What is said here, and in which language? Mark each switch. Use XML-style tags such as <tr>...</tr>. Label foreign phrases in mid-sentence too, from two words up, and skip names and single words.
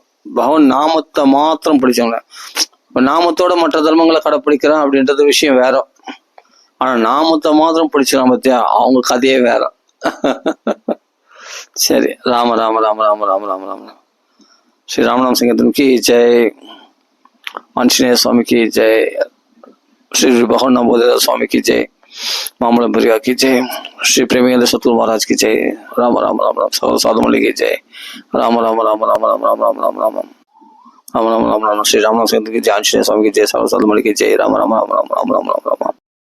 <ta>பகவான் நாமத்தை மாத்திரம் பிடிச்சவங்க. இப்ப நாமத்தோட மற்ற தர்மங்களை கடைப்பிடிக்கிறான் அப்படின்றது விஷயம் வேற. ஆனா நாமத்தை மாத்திரம் பிடிச்சிடலாம் பத்தியா, அவங்க கதையே வேற. சரி, ராம ராம ராம ராம ராம ராம ராம.</ta> <hi>श्री रामनाम संकीर्तन की जय, आंजनेय स्वामी की जय, श्री भगवान नवोदय स्वामी की जय, मामला प्रिया की जय, श्री प्रेमेंद्र सतगुरु महाराज की जय, राम राम राम राम, साधु मणि की जय, राम राम राम राम राम राम राम राम राम राम राम राम राम, श्री रामनाथ की जय, आंजनेय स्वामी की जय, साधु मणि की जय, राम राम राम राम राम राम राम राम।</hi>